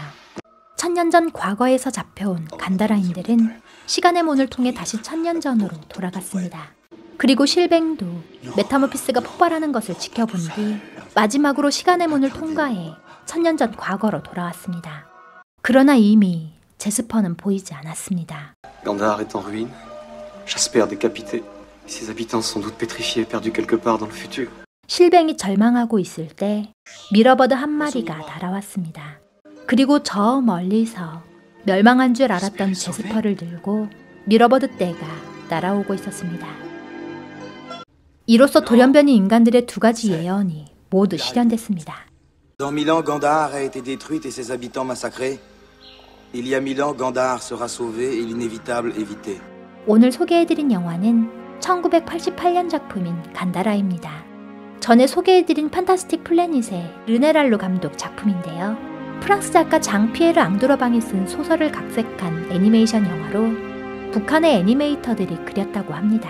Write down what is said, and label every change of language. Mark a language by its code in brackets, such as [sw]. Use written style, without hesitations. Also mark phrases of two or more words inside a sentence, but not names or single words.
[ko] 1000년 전 과거에서 잡혀온 간다라인들은 시간의 문을 통해 다시 1000년 전으로 돌아갔습니다. 그리고 실뱅도 메타모피스가 폭발하는 것을 지켜본 뒤 마지막으로 시간의 문을 통과해 1000년 전 과거로 돌아왔습니다. 그러나 이미 제스퍼는 보이지 않았습니다. [fr] Gandahar est en ruine. Jasper décapité. Ses habitants sans doute pétrifiés, perdus quelque part dans le futur. [ko] 실뱅이 절망하고 있을 때 미러버드 한 마리가 날아왔습니다. 그리고 저 멀리서 멸망한 줄 알았던 제스퍼를 들고 미러버드 떼가 날아오고 있었습니다. 이로써 돌연변이 인간들의 두 가지 예언이 모두 실현됐습니다. [fr] Dans 1000 ans, Gandahar a été détruite et ses habitants massacrés. Il y a 1000 ans, Gandahar sera sauvé et l'inévitable évité. [ko] 오늘 소개해드린 영화는 1988년 작품인 간다라입니다. 전에 소개해드린 판타스틱 플래닛의 르네랄로 감독 작품인데요. 프랑스 작가 장 피에르 앙드로방이 쓴 소설을 각색한 애니메이션 영화로 북한의 애니메이터들이 그렸다고 합니다.